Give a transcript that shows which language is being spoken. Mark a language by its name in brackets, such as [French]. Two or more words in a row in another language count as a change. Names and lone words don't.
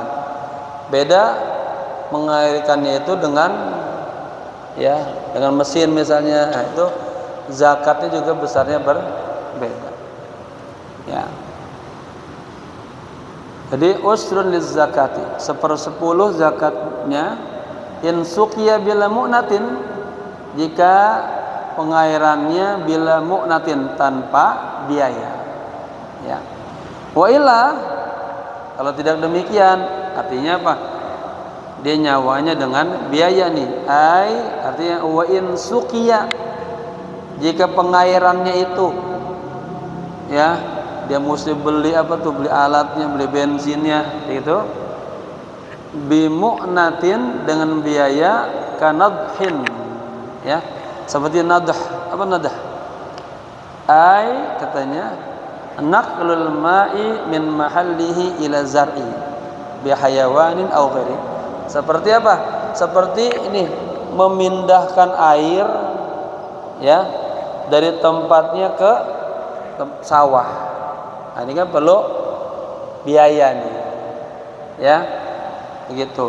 [Indonesian] Beda mengairkannya itu dengan mesin misalnya. Nah, itu zakatnya juga besarnya berbeda. Ya. Jadi [Arabic] عشر للزكاة, [Indonesian] 1/10 zakatnya [Arabic] إن سقي بلا مؤنة, [Indonesian] jika pengairannya [Arabic] بلا مؤنة, [Indonesian] tanpa biaya. [Arabic] Ya. وإلا, [Indonesian] kalau tidak demikian, artinya apa? Dia nyawanya dengan biaya nih. Artinya [Arabic] وإن سقي, [Indonesian] jika pengairannya itu dia mesti beli beli alatnya, beli bensinnya gitu, bimu'natin, dengan biaya, kanadhin, seperti nadah. Apa nadah? [Arabic] كاتانيا نقل الماء من محله إلى الزرع بحيوان أو غيره. [Indonesian] Seperti apa? Seperti ini, memindahkan air dari tempatnya ke sawah. Nah, ini kan perlu biaya nih. Begitu.